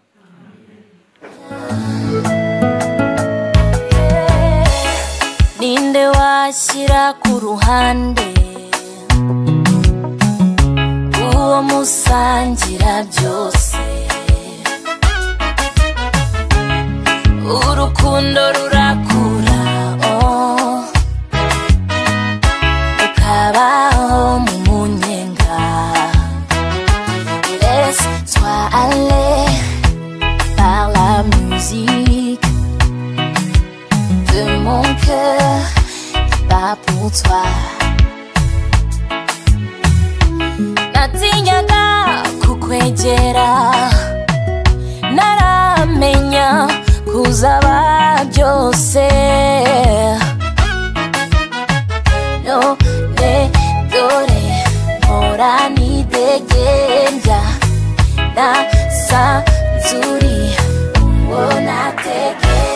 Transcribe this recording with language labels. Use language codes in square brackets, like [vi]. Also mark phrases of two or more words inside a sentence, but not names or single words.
[rw] Ninde washyira ku ruhande uwo musangira byose, urukundo rurakura ukabaho mu munyenga. [fr] Laisse-toi aller par la musique de mon cœur qui bat pour toi. [rw] Natinyaga kukwegera, naramenya kuzaba byose. None dore mpora nidegembya, nasanze uri uwo nategereje.